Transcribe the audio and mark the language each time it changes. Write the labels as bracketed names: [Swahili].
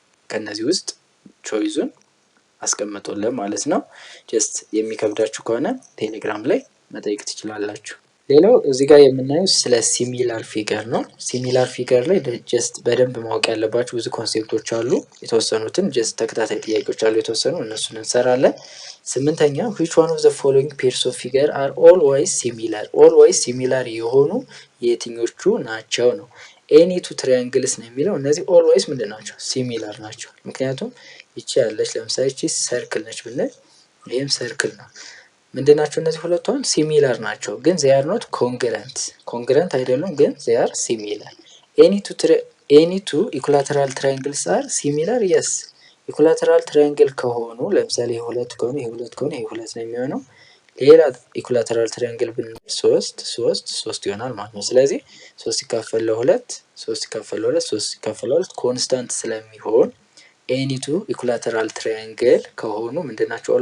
[Amharic] ከነዚህ ውስጥ ቾይዙን አስቀምጡልን ማለት ነው። ጀስት የሚከብዳችሁ ከሆነ ቴሌግራም ላይ መጠየቅ ትችላላችሁ። ሌላው እዚህ ጋር የምናየው ስለ ሲሚላር ፊገር ነው። ሲሚላር ፊገር ላይ ጀስት በደንብ ማወቅ ያለባችሁ ብዙ ኮንሴፕቶች አሉ። የተወሰኑትን ጀስት ተከታታይ ጥያቄዎች አሉ የተወሰኑ እነሱን እንሰራለን። ስምንተኛ [English] which one of the following pairs of figure are always similar? always similar [Amharic] የሆኑ የትኞቹ ናቸው ነው። [English] any two triangles [Amharic] ነው የሚለው እነዚህ always ምንድን ናቸው? ሲሚላር ናቸው። ምክንያቱም ይቺ ያለች ለምሳሌ ይቺ ሰርክል ነች ብንል ይህም ሰርክል ነው። ምንድን ናቸው እነዚህ ሁለቱን? ሲሚላር ናቸው ግን [English] they are not congruent [Amharic] ኮንግረንት አይደሉም ግን [English] they are similar. any two equilateral triangles are similar? [Amharic] yes ኢኩላተራል ትራያንግል ከሆኑ ለምሳሌ ይሄ ሁለት ከሆነ ይሄ ሁለት ከሆነ ይሄ ሁለት ነው የሚሆነው። ሌላ ኢኩላተራል ትራያንግል ብንል ሶስት ይሆናል ማለት ነው። ስለዚህ 3 ሲካፈል ለሁለት 3 ሲካፈል ለሁለት 3 ሲካፈል ለሁለት ኮንስታንት ስለሚሆን ኤኒ ቱ ኢኩላተራል ትራያንግል ከሆኑ ምንድናቸው?